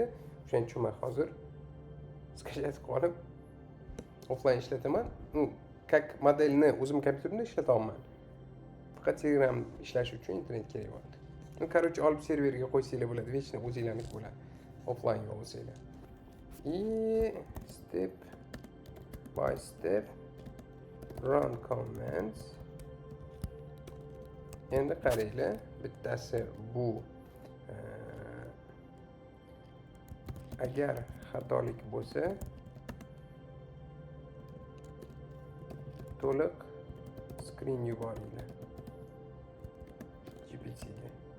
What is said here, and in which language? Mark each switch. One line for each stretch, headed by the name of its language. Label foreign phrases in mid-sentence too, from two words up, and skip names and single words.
Uzbek: O'shaning uchun men hozir skachasi qilib olib offline ishlataman. Как modelni o'zim kompyuterimda ishlataman. Faqat Telegram ishlash uchun internet kerak bo'ladi. Короче, olib serverga qo'ysanglar bo'ladi, vechni o'zinglarniki bo'ladi. Offline bo'lsanglar.
English: И step by step run commands.
Uzbek: Endi qaranglar, bittasi bu agar xatolik bo'lsa to'liq screen yuboringlar GPTga.